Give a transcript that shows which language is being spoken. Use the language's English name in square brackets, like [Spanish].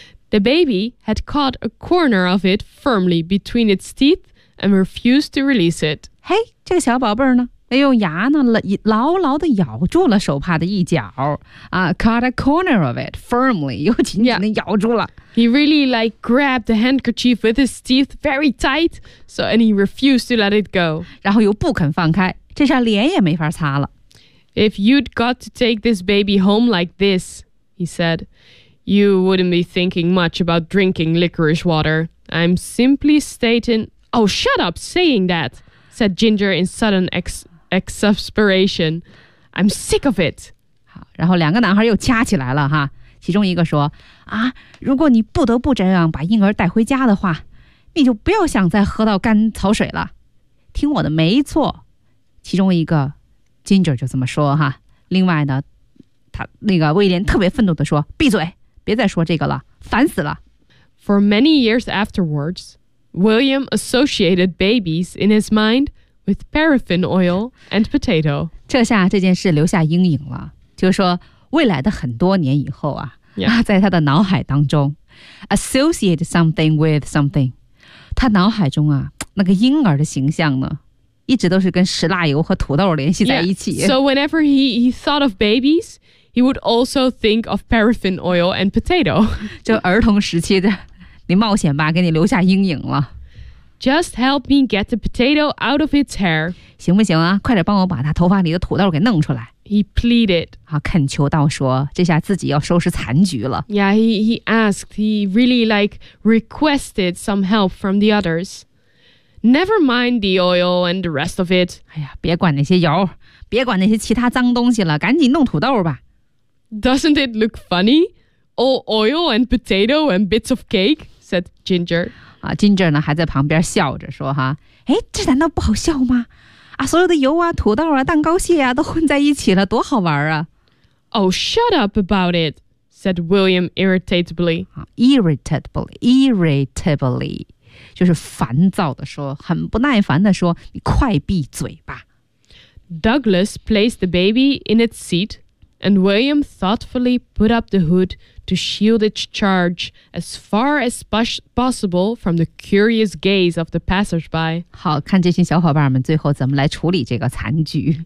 [English] The baby had caught a corner of it firmly between its teeth and refused to release it. [Chinese] 嘿，这个小宝贝呢哎呦牙呢牢牢地咬住了手帕的一角、 [English] caught a corner of it firmly, [Chinese] 又紧紧地咬住了。 [English] Yeah. He really like grabbed the handkerchief with his teeth very tight, so, and he refused to let it go. [Chinese] 然后又不肯放开，这下脸也没法擦了。 [English] If you'd got to take this baby home like this, he said, you wouldn't be thinking much about drinking licorice water. I'm simply stating, oh, shut up saying that. Said Ginger in sudden exasperation. I'm sick of it. [Chinese] 好，然后两个男孩又掐起来了哈。其中一个说，啊，如果你不得不这样把婴儿带回家的话，你就不要想再喝到甘草水了。听我的，没错。其中一个 Ginger 就这么说哈。另外呢，他那个威廉特别愤怒地说，闭嘴，别再说这个了，烦死了。 [English] For many years afterwards,William associated babies in his mind with paraffin oil and potato. [Chinese] 这下这件事留下阴影了，就是说未来的很多年以后啊、 [English] yeah. [Chinese] 在他的脑海当中 [English] associate something with something. [Chinese] 他脑海中啊那个婴儿的形象呢一直都是跟石蜡油和土豆联系在一起。 [English] Yeah. So whenever he thought of babies, he would also think of paraffin oil and potato. [Chinese] 就儿童时期的。你冒险吧，给你留下阴影了。 [English] Just help me get the potato out of its hair. [Chinese] 行不行啊？快点帮我把他头发里的土豆给弄出来。 [English] He pleaded. [Chinese] 好，恳求道说，这下自己要收拾残局了。 [English] Yeah, he asked. He really like requested some help from the others. Never mind the oil and the rest of it. [Chinese] 哎呀，别管那些油，别管那些其他脏东西了，赶紧弄土豆吧。 [English] Doesn't it look funny? All oil and potato and bits of cake, said Ginger. [Chinese] Ginger 呢还在旁边笑着说哈，哎，这难道不好笑吗？啊，所有的油啊、土豆啊、蛋糕屑啊都混在一起了，多好玩啊。 [English] Oh, shut up about it, said William irritably. Irritably, [Chinese] 就是烦躁的说，很不耐烦的说，你快闭嘴吧。 [English] Douglas placed the baby in its seat. And William thoughtfully put up the hood to shield its charge as far as possible from the curious gaze of the passersby. [Chinese] 好，看这群小伙伴们最后怎么来处理这个残局。